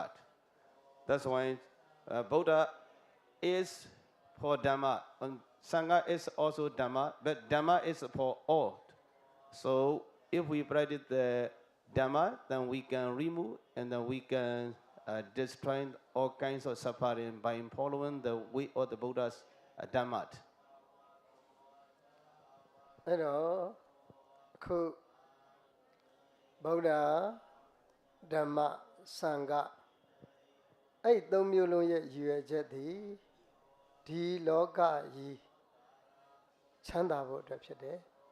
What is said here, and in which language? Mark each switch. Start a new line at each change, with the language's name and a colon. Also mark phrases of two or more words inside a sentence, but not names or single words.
English: That's why Buddha is for Dhamma and Sangha is also Dhamma, but Dhamma is for all. So if we practice the Dhamma, then we can remove and then we can destroy all kinds of suffering by following the way of the Buddha's Dhamma.
Burmese: အဲ့တော့အခုဗုဒ္ဓဓမ္မစံဃအဲ့သုံးမျိုးလုံးရဲ့ရည်ရွယ်ချက်သည်ဒီလောကကြီးချမ်းသာဖို့အတွက်ဖြစ်တယ်